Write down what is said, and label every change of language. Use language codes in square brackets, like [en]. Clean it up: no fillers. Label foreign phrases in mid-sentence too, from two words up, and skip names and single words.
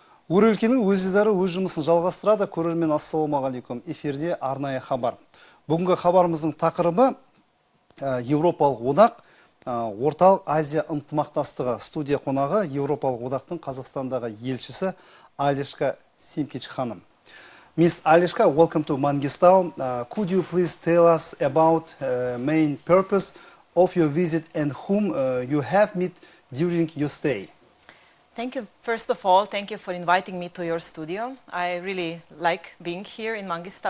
[kk] Өлкенің өз жыздары өз жұмысын жалғастырады. Көрермен, ассалаумағалейкум. Эфирде арнайы хабар. Бүгінгі хабарымыздың тақырыбы Еуропалық одақ, Орталық Азия ынтымақтастығы. Студия қонағы Еуропалық одақтың Қазақстандағы елшісі Алешка Симкич ханым. [en] Miss Aleska, welcome to Mangystau. Could you please tell us about main purpose of your visit and whom you have met during your stay? Thank you. First of all, thank you for inviting me to your studio. I really like being here in Mangystau.